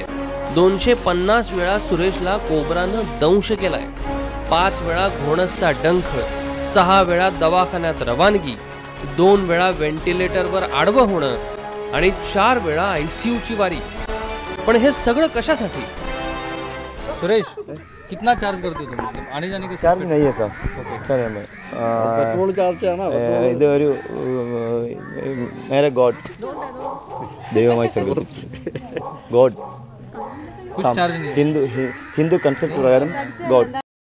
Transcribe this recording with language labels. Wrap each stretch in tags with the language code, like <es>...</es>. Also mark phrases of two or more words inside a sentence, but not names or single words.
<mr>250 वेळा सुरेशला कोब्रानं दंश केलाय. 5 वेळा घोणसचा डंख, 6 वेळा दवाखान्यात रवानगी, 2 वेळा व्हेंटिलेटरवर आडवं होणं आणि 4 वेळा ICUची वारी. पण हे सगळं कशासाठी?</mr> <hi>सुरेश कितना चार्ज करते हो तुम आने जाने के? ചാർജ് नहीं है सर. पेट्रोल चार्ज है ना.</hi> <ml>ഇത് ഒരു നേരെ ഗോഡ് ദൈവമായി സങ്കല്പിച്ചു. ഗോഡ്</ml> <hi>कुछ चार्ज नहीं है.</hi> <en>Hindu concept</en> <ml>പ്രകാരം ഗോഡ്</ml>